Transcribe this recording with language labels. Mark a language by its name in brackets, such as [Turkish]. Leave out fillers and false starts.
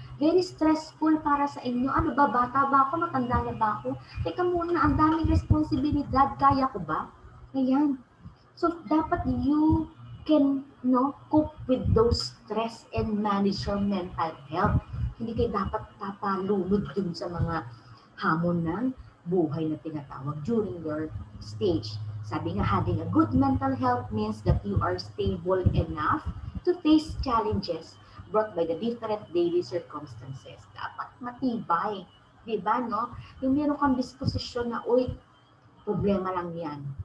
[Filipino] Very stressful para sa inyo. Ano ba, bata ba ako? Matanda na ba ako? Teka muna, ang daming responsibilidad. Kaya ko ba? Ayan. [English] So, dapat you can, no, cope with those stress and manage your mental health. [Filipino] Hindi kayo dapat papalunod dun sa mga hamon ng buhay na tinatawag during your stage. Sabi nga, [English] having a good mental health means that you are stable enough to face challenges brought by the different daily circumstances. [Filipino] Dapat matibay. Diba, no? Yung meron kang disposisyon na, uy, problema lang yan.